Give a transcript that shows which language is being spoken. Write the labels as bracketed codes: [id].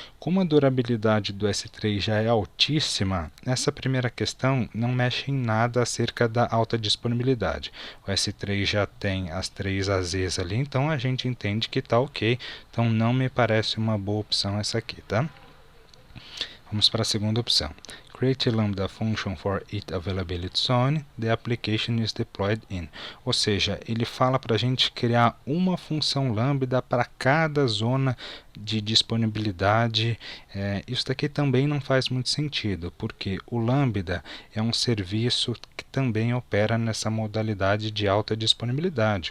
[pt] Como a durabilidade do S3 já é altíssima, essa primeira questão não mexe em nada acerca da alta disponibilidade. O S3 já tem as 3 AZs ali, então a gente entende que está ok. Então não me parece uma boa opção essa aqui, tá? Vamos para a segunda opção. [en] create a lambda function for each availability zone the application is deployed in. [pt] Ou seja, ele fala para a gente criar uma função lambda para cada zona de disponibilidade. Isso daqui também não faz muito sentido, porque o lambda é um serviço que também opera nessa modalidade de alta disponibilidade.